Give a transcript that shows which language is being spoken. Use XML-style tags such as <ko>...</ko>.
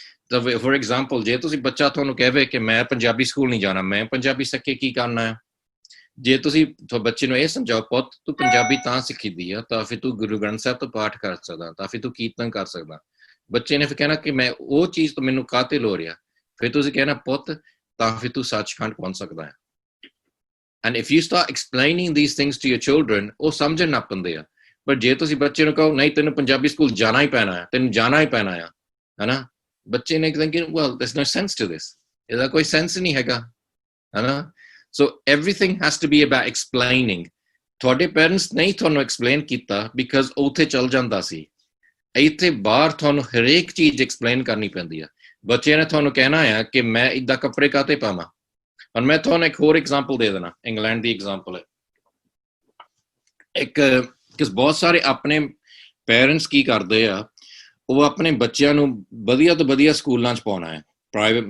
<pa>ਤਾਂ</pa> <en>for example</en> <pa>ਜੇ ਤੁਸੀਂ ਬੱਚਾ ਤੁਹਾਨੂੰ ਕਹੇ ਕਿ ਮੈਂ ਪੰਜਾਬੀ ਸਕੂਲ ਨਹੀਂ ਜਾਣਾ, ਮੈਂ ਪੰਜਾਬੀ ਸਿੱਖ ਕੇ ਕੀ ਕਰਨਾ ਹੈ, ਜੇ ਤੁਸੀਂ ਬੱਚੇ ਨੂੰ ਇਹ ਸਮਝਾਓ ਪੁੱਤ ਤੂੰ ਪੰਜਾਬੀ ਤਾਂ ਸਿੱਖੀ ਦੀ ਆ ਤਾਂ ਫਿਰ ਤੂੰ ਗੁਰੂ ਗ੍ਰੰਥ ਸਾਹਿਬ ਤੋਂ ਪਾਠ ਕਰ ਸਕਦਾ, ਤਾਂ ਫਿਰ ਤੂੰ ਕੀਰਤਨ ਕਰ ਸਕਦਾ, ਬੱਚੇ ਨੇ ਫਿਰ ਕਹਿਣਾ ਕਿ ਮੈਂ ਉਹ ਚੀਜ਼ ਤੋਂ ਮੈਨੂੰ ਕਾਤੇ ਲੋ ਰਿਹਾ, ਫਿਰ ਤੁਸੀਂ ਕਹਿਣਾ ਪੁੱਤ ਤਾਂ ਫਿਰ ਤੂੰ ਸੱਚਖੰਡ ਪਹੁੰਚ ਸਕਦਾ ਹੈ।</pa> <en>And if you start explaining these things to your children,</en> <pa>ਉਹ ਸਮਝਣ ਨਾ ਪੈਂਦੇ ਆ। ਪਰ ਜੇ ਤੁਸੀਂ ਬੱਚੇ ਨੂੰ ਕਹੋ ਨਹੀਂ ਤੈਨੂੰ ਪੰਜਾਬੀ ਸਕੂਲ ਜਾਣਾ ਹੀ ਪੈਣਾ ਹੈ, ਤੈਨੂੰ ਜਾਣਾ ਹੀ ਪੈਣਾ ਆ, ਹਨਾ, ਬੱਚੇ ਨੇ</pa> <en>thinking well there's no sense to this,</en> <pa>ਇਹਦਾ ਕੋਈ ਸੈਂਸ ਨਹੀਂ ਹੈਗਾ, ਹਨਾ।</pa> <en>So everything has to be about explaining.</en> <pa>ਤੁਹਾਡੇ ਪੇਰੈਂਟਸ ਨਹੀਂ ਤੁਹਾਨੂੰ ਐਕਸਪਲੇਨ ਕੀਤਾ ਬਿਕਾਜ਼ ਉੱਥੇ ਚੱਲ ਜਾਂਦਾ ਸੀ, ਇੱਥੇ ਬਾਹਰ ਤੁਹਾਨੂੰ ਹਰੇਕ ਚੀਜ਼ ਐਕਸਪਲੇਨ ਕਰਨੀ ਪੈਂਦੀ ਆ। ਬੱਚੇ ਨੇ ਤੁਹਾਨੂੰ ਕਹਿਣਾ ਆ ਕਿ ਮੈਂ ਇੱਦਾਂ ਕੱਪੜੇ ਕਾਤੇ ਪਾਵਾਂ। ਹੁਣ ਮੈਂ ਤੁਹਾਨੂੰ ਇੱਕ ਹੋਰ ਐਗਜ਼ਾਮਪਲ ਦੇ ਦੇਣਾ, ਇੰਗਲੈਂਡ ਦੀ ਐਗਜ਼ਾਮਪਲ ਹੈ ਇੱਕ, ਕਿ ਬਹੁਤ ਸਾਰੇ ਆਪਣੇ ਪੇਰੈਂਟਸ ਕੀ ਕਰਦੇ ਆ, ਉਹ ਆਪਣੇ ਬੱਚਿਆਂ ਨੂੰ ਵਧੀਆ ਤੋਂ ਵਧੀਆ ਸਕੂਲਾਂ 'ਚ ਪਾਉਣਾ ਹੈ, ਪ੍ਰਾਈਵੇਟ।</pa>